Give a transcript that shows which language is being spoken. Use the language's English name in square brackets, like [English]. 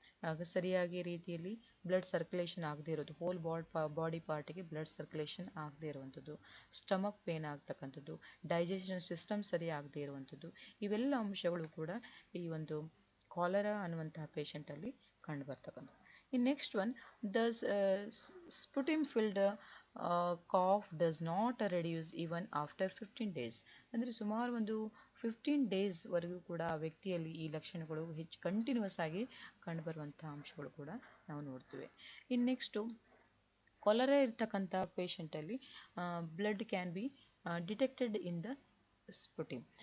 [Kannada] ಆಗ ಸರಿಯಾಗಿ ರೀತಿಯಲ್ಲಿ ಬ್ಲಡ್ ಸರ್ಕ್ಯುಲೇಷನ್ ಆಗದೇ ಇರೋದು, ಹೋಲ್ ಬಾಡಿ ಪಾರ್ಟಿಗೆ ಬ್ಲಡ್ ಸರ್ಕ್ಯುಲೇಷನ್ ಆಗದೇ ಇರುವಂಥದ್ದು, ಸ್ಟಮಕ್ ಪೇನ್ ಆಗ್ತಕ್ಕಂಥದ್ದು, ಡೈಜೆಷನ್ ಸಿಸ್ಟಮ್ ಸರಿ ಆಗದೇ ಇರುವಂಥದ್ದು, ಇವೆಲ್ಲ ಅಂಶಗಳು ಕೂಡ ಈ ಒಂದು ಕಾಲರಾ ಅನ್ನುವಂತಹ ಪೇಷಂಟಲ್ಲಿ ಕಂಡು ಬರ್ತಕ್ಕಂಥದ್ದು. [English] In next one, does sputum filled cough does not reduce even after 15 days. [Kannada] ಅಂದರೆ ಸುಮಾರು ಒಂದು 15 ಡೇಸ್ ವರೆಗೂ ಕೂಡ ಆ ವ್ಯಕ್ತಿಯಲ್ಲಿ ಈ ಲಕ್ಷಣಗಳು ಹೆಚ್ಚು ಕಂಟಿನ್ಯೂಸ್ ಆಗಿ ಕಂಡುಬರುವಂತಹ ಅಂಶಗಳು ಕೂಡ ನಾವು ನೋಡ್ತೀವಿ. ಇನ್ನು ನೆಕ್ಸ್ಟು ಕೊಲೆರಾ ಇರ್ತಕ್ಕಂಥ ಪೇಷಂಟಲ್ಲಿ [English] Blood can be detected in the sputum.